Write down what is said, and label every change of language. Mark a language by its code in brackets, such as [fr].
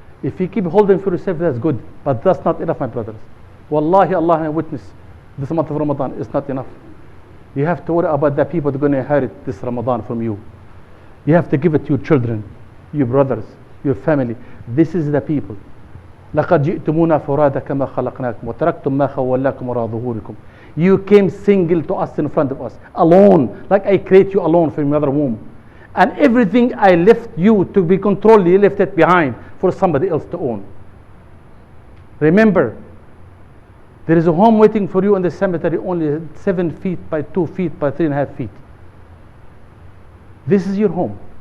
[en] If you keep holding for yourself, that's good, but that's not enough, my brothers. Wallahi, Allah my witness, this month of Ramadan is not enough. You have to worry about the people that are going to inherit this Ramadan from you. You have to give it to your children, your brothers, your family. This is the people. [ar] لقد جئتمونا فرادا كما خلقناكم وتركتم ما خولناكم وراء ظهوركم. [en] You came single to us in front of us, alone, like I create you alone from your mother womb. And everything I left you to be controlled, you left it behind for somebody else to own. Remember, there is a home waiting for you in the cemetery, only 7 feet by 2 feet by 3.5 feet. This is your home.